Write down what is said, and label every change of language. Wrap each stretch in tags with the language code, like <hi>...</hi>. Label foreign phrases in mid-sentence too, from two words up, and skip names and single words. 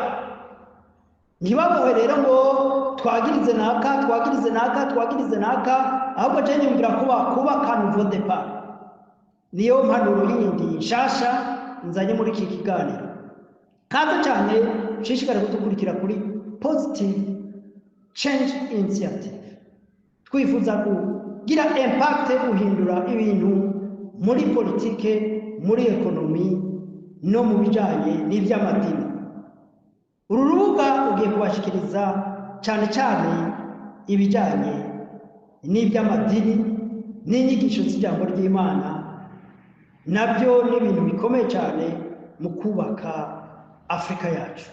<rn>Ntibabohe rero ngo twagirize naka, ahubwo je nyumvira kubaka</rn> <fr>nouveau départ.</fr> <rn>Niyo mpanuro yindi nshasha nzanye muri iki kiganiro. Kaza cyane ushishikare kudukurikira kuri Positive Change Initiative. Twifuza kugira impact guhindura ibintu muri politike, muri ekonomi no mu bijanye n'iby'amadini. Uru rubuga ugiye kubashikiriza cyane cyane ibijanye n'iby'amadini n'inyigisho z'ijambo ry'Imana, nabyo ni ibintu bikomeye cyane mu kubaka Afrika yacu.</rn>